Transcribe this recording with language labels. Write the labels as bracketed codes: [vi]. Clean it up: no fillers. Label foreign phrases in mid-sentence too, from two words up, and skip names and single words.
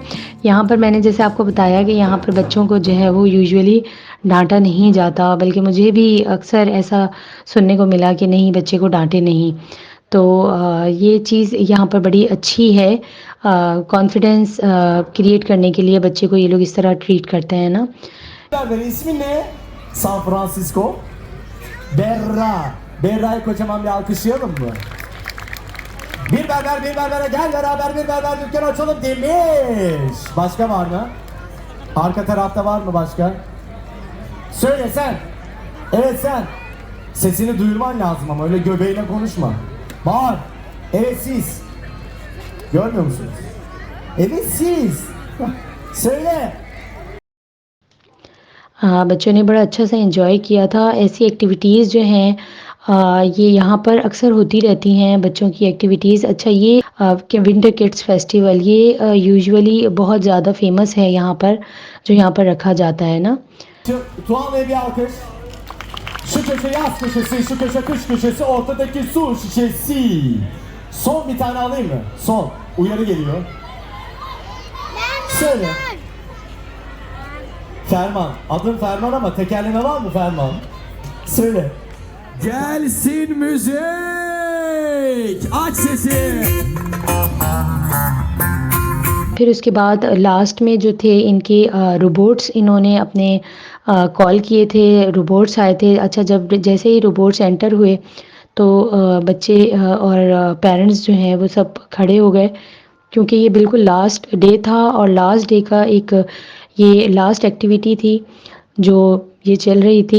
[hi] यहाँ पर मैंने जैसे आपको बताया कि यहाँ पर बच्चों को जो है वो यूजुअली डांटा नहीं जाता, बल्कि मुझे भी अक्सर ऐसा सुनने को मिला कि नहीं, बच्चे को डांटे नहीं। तो ये चीज़ यहाँ पर बड़ी अच्छी है। [en] confidence create [hi] करने के लिए बच्चे को ये लोग इस तरह ट्रीट करते हैं ना। [tr] İsmi ne? San Francisco. Berra. Berra'yı kocaman bir alkışlayalım mı? Bir berbere gel beraber bir berber dükkanı açalım demiş. Başka var mı? Arka tarafta var mı başka? Söyle sen. Evet sen. Sesini duyurman lazım ama öyle göbeğine konuşma. Bağır. Evet siz. Görmüyor musunuz? Evet siz. Söyle. [hi] बच्चों ने बड़ा अच्छा से एंजॉय किया था। ऐसी एक्टिविटीज़ जो हैं ये यहाँ पर अक्सर होती रहती हैं बच्चों की एक्टिविटीज़। अच्छा ये कि [en] winter kids festival [hi] ये यूजुअली बहुत ज़्यादा फेमस है यहाँ पर, जो यहाँ पर रखा जाता है ना। [tr] Tuğan Bey bir alkış. Şu köşe yaz köşesi, şu köşe kış köşesi, ortadaki su şişesi. Son bir tane alayım mı? Son. Uyarı geliyor. Söyle. Ferman. Adın Ferman ama tekerleme var mı Ferman? Söyle. Gelsin müzik! Aç sesi! [hi] फिर उसके बाद लास्ट में जो थे इनके रोबोट्स इन्होंने अपने कॉल किए थे, रोबोट्स आए थे। अच्छा जब जैसे ही [en] robots enter [hi] हुए तो बच्चे और पेरेंट्स जो हैं वो सब खड़े हो गए, क्योंकि ये बिल्कुल [en] last day [hi] था और [en] last day [hi] का एक ये [en] last activity [hi] थी जो ये चल रही थी।